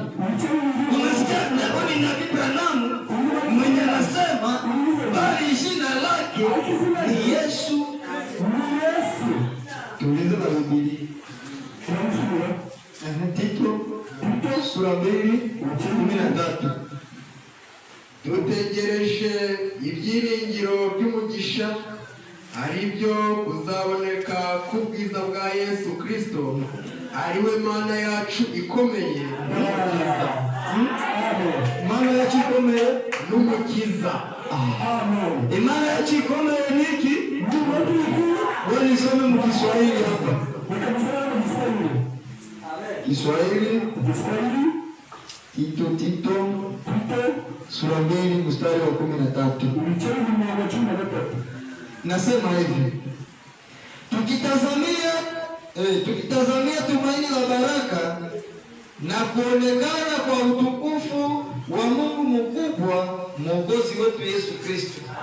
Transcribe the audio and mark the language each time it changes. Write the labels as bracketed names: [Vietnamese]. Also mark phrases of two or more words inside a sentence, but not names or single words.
[Swahili] Umesikia ni Nabii Branham mwenye anasema bali jina lake ni Yesu. Tuulize na Biblia. Tito sura 2:13. [Kinyarwanda] Dutegereje ibyiringiro by'umugisha ari byo kuzaboneka k'ubwiza bwa Yesu Kristo, ari we Mana yacu ikomeye Mana yacu ikomeye n'umukiza. Imana yacu ikomeye niki? [Swahili] Wewe nisome mu Kiswahili hapa. Kiswahili Tito sura 2 mstari wa 13. Nasema hivi, tukitazamia tumaini la baraka na kuonekana kwa utukufu wa Mungu mkubwa, Mwokozi wetu Yesu Kristo.